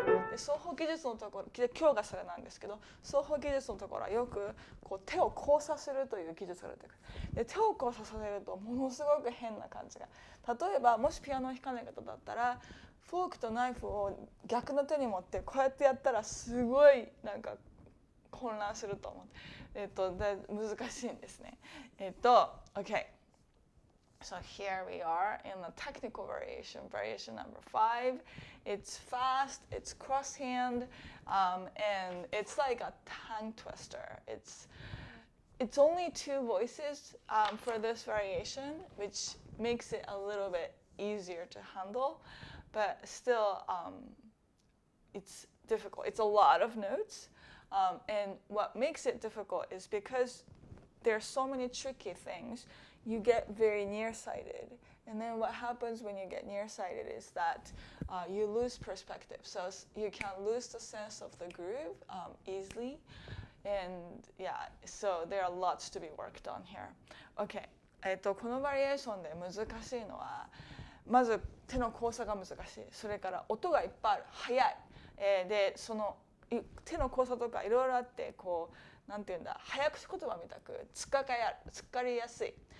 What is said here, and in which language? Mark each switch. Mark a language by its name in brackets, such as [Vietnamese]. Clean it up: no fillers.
[Japanese] で奏法技術のところ、今日がそれなんですけど、奏法技術のところはよくこう手を交差するという技術が出てくる。で手を交差させるとものすごく変な感じが。例えばもしピアノを弾かない方だったら、フォークとナイフを逆の手に持ってこうやってやったらすごいなんか混乱すると思う。難しいんですね。OK。 [English] So here we are in the technical variation, variation number 5. It's fast, it's cross hand, and it's like a tongue twister. It's only 2 voices for this variation, which makes it a little bit easier to handle, but still it's difficult. It's a lot of notes, and what makes it difficult is because there's so many tricky things, you get very nearsighted. And then what happens when you get nearsighted is that you lose perspective. So you can lose the sense of the groove easily. And yeah, so there are lots to be worked on here. Okay. [Japanese] このバリエーションで難しいのは、まず手の交差が難しい。それから音がいっぱいある。速い。で、その手の交差とかいろいろあって、こう、なんていうんだ、早口言葉みたくつっかりやすい。